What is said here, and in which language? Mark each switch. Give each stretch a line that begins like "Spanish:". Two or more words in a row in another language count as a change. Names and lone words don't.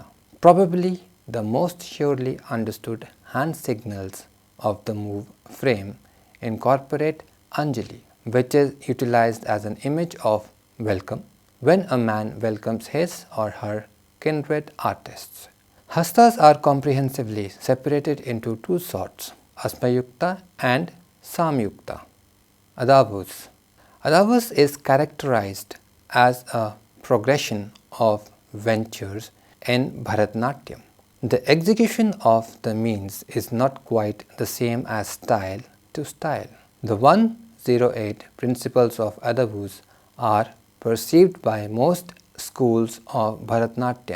English: Probably the most surely understood hand signals of the move frame incorporate Anjali, which is utilized as an image of welcome when a man welcomes his or her kindred artists. Hastas are comprehensively separated into two sorts, Asmayukta and Samyukta. Adavus. Adavus is characterized as a progression of ventures in Bharatanatyam. The execution of the means is not quite the same as style to style. The 108 principles of Adavus are perceived by most schools of Bharatanatyam.